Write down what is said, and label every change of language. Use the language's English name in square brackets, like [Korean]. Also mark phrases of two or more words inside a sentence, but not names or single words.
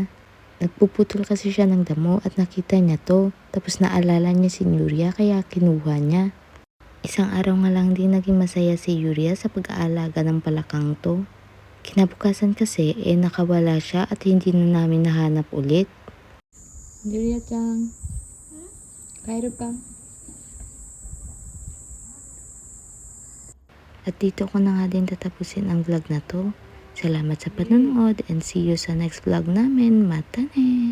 [Filipino] Nagpuputol kasi siya ng damo at nakita niya to. Tapos naalala niya si Yuria kaya kinuha niya. Isang araw nga lang din naging masaya si Yuria sa pag-aalaga ng palakang to. Kinabukasan kasi nakawala siya at hindi na namin nahanap ulit. Yuria-chan, [Japanese] カエルか? [Filipino] At dito ko na nga din tatapusin ang vlog na to. Salamat sa panonood [English] and see you [Filipino] sa next vlog namin. [Japanese] またね!